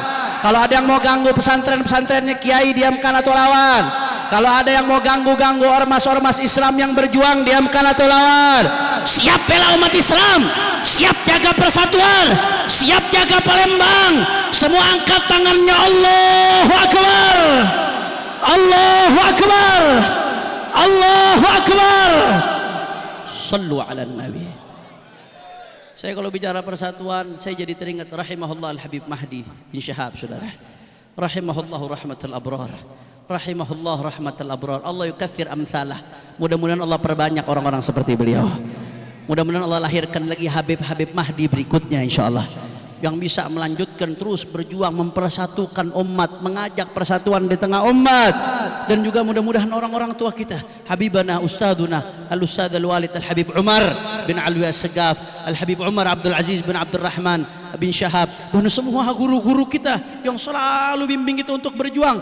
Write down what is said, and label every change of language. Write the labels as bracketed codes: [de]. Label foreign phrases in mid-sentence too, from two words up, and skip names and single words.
[id] Kalau ada yang mau ganggu pesantren-pesantrennya kiai, diamkan atau lawan? Kalau ada yang mau ganggu-ganggu ormas-ormas Islam yang berjuang, diamkan atau lawan? Siap bela umat Islam, siap jaga persatuan, siap jaga Palembang. Semua angkat tangannya. [ar] الله أكبر، الله أكبر، الله أكبر. صلوا على النبي. Saya kalau bicara persatuan, saya jadi teringat rahimahullah Al-Habib Mahdi bin Syahab, saudara. رحمه الله رحمة الأبرار. رحمه الله رحمة الأبرار. الله يكثر أمثاله. [id] Mudah-mudahan Allah perbanyak orang-orang seperti beliau. Mudah-mudahan Allah lahirkan lagi Habib-Habib Mahdi berikutnya, insyaallah, yang bisa melanjutkan terus berjuang mempersatukan umat, mengajak persatuan di tengah umat. Dan juga mudah-mudahan orang-orang tua kita, Habibana Ustaduna Al-Ustad Al-Walid Al-Habib Umar bin Alwi As-Segaf, Al-Habib Umar Abdul Aziz bin Abdul Rahman bin Syahab, dan semua guru-guru kita yang selalu bimbing kita untuk berjuang.